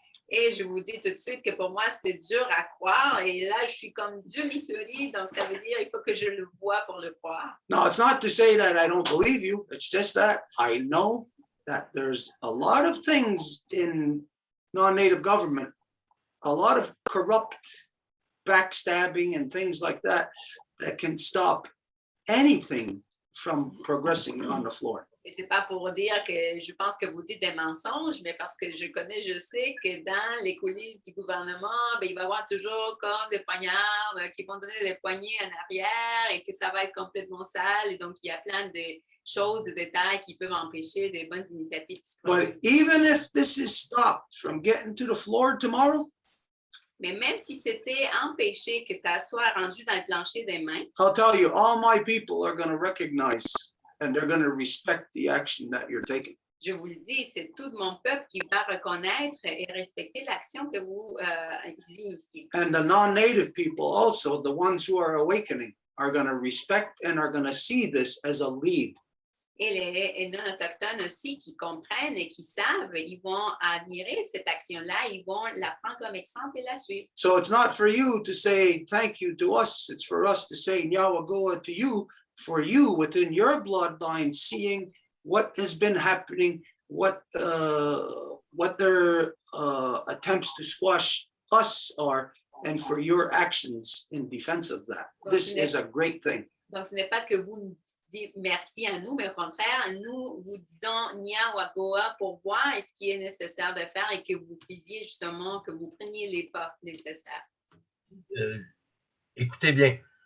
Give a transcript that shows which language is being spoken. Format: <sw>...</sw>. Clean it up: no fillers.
<fr>Et je vous dis tout de suite que pour moi, c'est dur à croire. Et là, je suis comme du Missouri, donc ça veut dire qu'il faut que je le voie pour le croire.</fr> <en>No, it's not to say that I don't believe you. It's just that I know that there's a lot of things in non-native government, a lot of corrupt backstabbing and things like that can stop anything from progressing on the floor.</en> <fr>Et c'est pas pour dire que je pense que vous dites des mensonges, mais parce que je sais que dans les coulisses du gouvernement, il va y avoir toujours comme des poignards qui vont donner des poignées en arrière et que ça va être complètement sale. Et donc, il y a plein de choses, de détails qui peuvent empêcher des bonnes initiatives qui se produisent.</fr> <en>But even if this is stopped from getting to the floor tomorrow,</en> <fr>Mais même si c'était empêché que ça soit rendu dans le plancher des mains,</fr> <en>I'll tell you, all my people are going to recognize and they're going to respect the action that you're taking.</en> <fr>je vous le dis, c'est tout mon peuple qui va reconnaître et respecter l'action que vous initiez.</fr> <en>And the non-native people also, the ones who are awakening, are going to respect and are going to see this as a lead.</en> <fr>Et les non-autochtones aussi qui comprennent et qui savent, ils vont admirer cette action-là, ils vont la prendre comme exemple et la suivre.</fr> <en>So it's not for you to say thank you to us. It's for us to say Nyawagoa to you, for you within your bloodline, seeing what has been happening, what their attempts to squash us are, and for your actions in defense of that. This is a great thing.</en> <fr>Donc, ce n'est pas que vous nous dites merci à nous, mais au contraire, nous vous disons Nyawagoa pour voir ce qui est nécessaire de faire et que vous faisiez justement, que vous preniez les pas nécessaires. Écoutez bien.</fr>